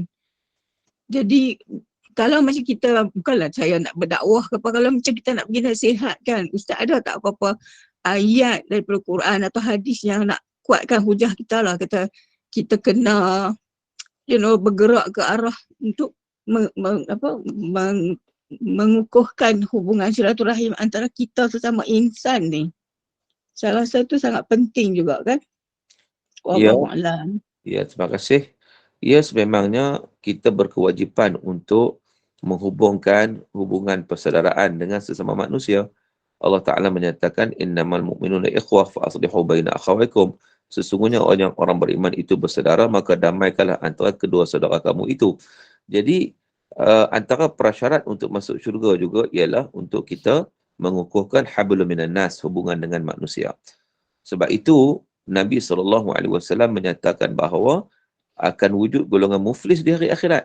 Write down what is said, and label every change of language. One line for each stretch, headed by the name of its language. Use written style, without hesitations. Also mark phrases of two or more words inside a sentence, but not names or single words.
Malay: Jadi, kalau macam kita, bukanlah saya nak berdakwah ke apa, kalau macam kita nak pergi nasihat kan, Ustaz ada tak apa-apa ayat daripada Quran atau hadis yang nak kuatkan hujah kita lah, kata kita kena bergerak ke arah untuk mengukuhkan hubungan silaturahim antara kita sesama insan ni. Saya rasa tu sangat penting juga kan. Ya. Wallahualam. Ya, terima kasih. Ya, sememangnya kita berkewajipan untuk menghubungkan hubungan persaudaraan dengan sesama manusia. Allah Ta'ala menyatakan,
Arabic: إنما المؤمنون إخوة فأصلحوا بين أخويكم.
Malay: Sesungguhnya orang beriman itu bersaudara, maka damaikanlah antara kedua saudara kamu itu. Jadi, antara prasyarat untuk masuk syurga juga ialah untuk kita mengukuhkan
Arabic: حبل من الناس,
Malay: hubungan dengan manusia. Sebab itu, Nabi SAW menyatakan bahawa akan wujud golongan muflis di hari akhirat.